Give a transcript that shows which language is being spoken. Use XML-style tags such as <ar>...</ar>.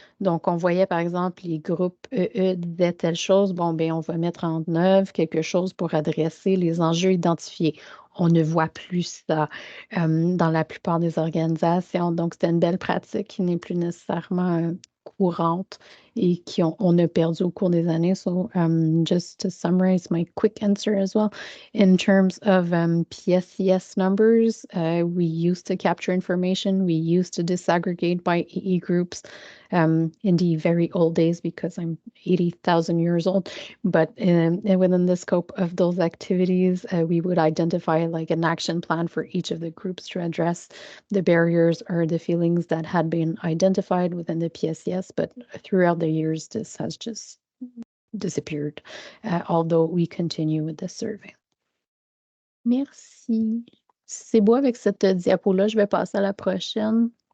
<fr>Donc, on voyait par exemple les groupes EE disaient telle chose, bon, ben on va mettre en œuvre quelque chose pour adresser les enjeux identifiés. On ne voit plus ça dans la plupart des organisations. Donc, c'était une belle pratique qui n'est plus nécessairement courante et on a perdu au cours des années.</fr> <en>So just to summarize my quick answer as well, in terms of PSCS numbers, we used to capture information. We used to disaggregate by EE groups in the very old days because I'm 80,000 years old. But within the scope of those activities, we would identify like an action plan for each of the groups to address the barriers or the feelings that had been identified within the PSCS. But throughout the years, this has just disappeared, although we continue with the survey.</en> <fr>Merci. C'est beau avec cette diapo-là. Je vais passer à la prochaine.</fr>